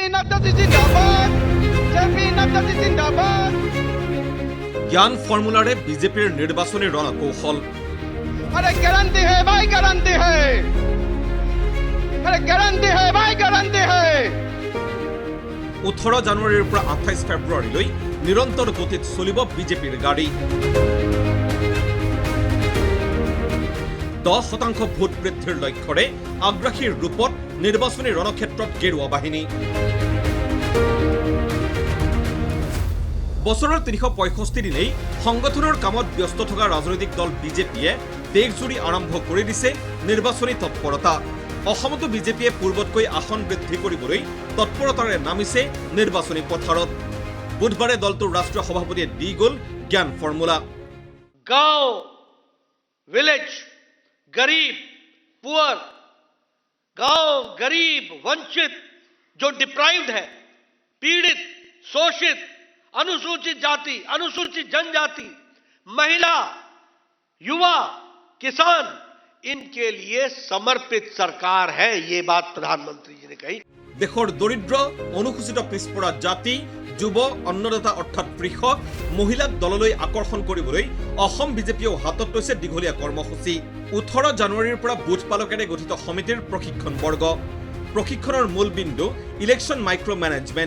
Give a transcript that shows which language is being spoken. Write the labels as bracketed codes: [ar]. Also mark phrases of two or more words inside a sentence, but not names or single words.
[as] জ্ঞান ফৰ্মুলাৰে বিজেপিৰ নিৰ্বাচনী ৰণকৌশল। [hi] अरे गारंटी है भाई, गारंटी है। अरे गारंटी है भाई, गारंटी है। [as] 18 জানুৱাৰীৰ পৰা 28 ফেব্ৰুৱাৰীলৈ নিৰন্তৰ গতিত চলিব বিজেপিৰ গাড়ী। 10% ভোট বৃদ্ধিৰ লক্ষ্যৰে আগ্ৰাসীৰ ৰূপত নিৰ্বাচনী ৰণক্ষেত্ৰত গেৰুৱা বাহিনী। বছৰৰ 365 দিনেই সংগঠনৰ কামত ব্যস্ত থকা ৰাজনৈতিক দল বিজেপিয়ে দেশজুৰি আৰম্ভ কৰি দিছে নিৰ্বাচনী তৎপৰতা। অসমতো বিজেপিয়ে পূৰ্বতকৈ আসন বৃদ্ধি কৰিবলৈ তৎপৰতাৰে নামিছে নিৰ্বাচনী পথাৰত। বুধবাৰে দলটোৰ ৰাষ্ট্ৰীয় সভাপতিয়ে দি গ'ল জ্ঞান ফৰ্মুলা। [hi] गांव, विलेज, गरीब, पुअर, गांव गरीब, वंचित, जो डिप्राइव्ड है, पीड़ित, शोषित, अनुसूचित जाति, अनुसूचित जनजाति, महिला, युवा, किसान, इनके लिए समर्पित सरकार है, ये बात प्रधानमंत्री जी ने कही। [as] দেশৰ দৰিদ্ৰ, অনুসূচিত পিছপৰা জাতি, যুৱ, অন্নদাতা অৰ্থাৎ কৃষক, মহিলাক দললৈ আকৰ্ষণ কৰিবলৈ অসম বিজেপিয়েও হাতত লৈছে দীঘলীয়া কৰ্মসূচী। 18 জানুৱাৰীৰ পৰা বুথ পালকেৰে গঠিত সমিতিৰ প্ৰশিক্ষণ বৰ্গ। প্ৰশিক্ষণৰ মূল বিন্দু [en] election micro management.